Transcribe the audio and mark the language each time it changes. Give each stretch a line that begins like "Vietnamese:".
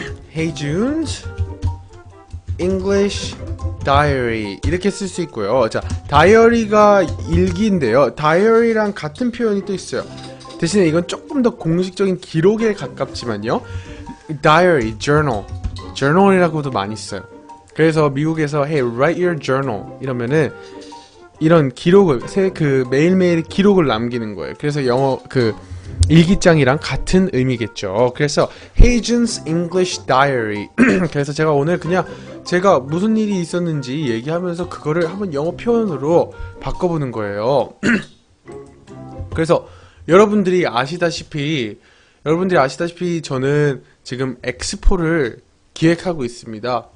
Korean: Hey June's English Diary 이렇게 쓸 수 있고요. 자, 다이어리가 일기인데요. 다이어리랑 같은 표현이 또 있어요. 대신에 이건 조금 더 공식적인 기록에 가깝지만요. Diary, journal이라고도 많이 써요. 그래서 미국에서
English: Hey, write your journal
Korean: 이러면은 이런 기록을 매일매일 기록을 남기는 거예요. 그래서 영어 일기장이랑 같은 의미겠죠. 그래서
English: Hey June's English Diary.
Korean: 그래서 제가 오늘 그냥 제가 무슨 일이 있었는지 얘기하면서 그거를 한번 영어 표현으로 바꿔보는 거예요. 그래서 여러분들이 아시다시피 저는 지금 엑스포를 기획하고 있습니다.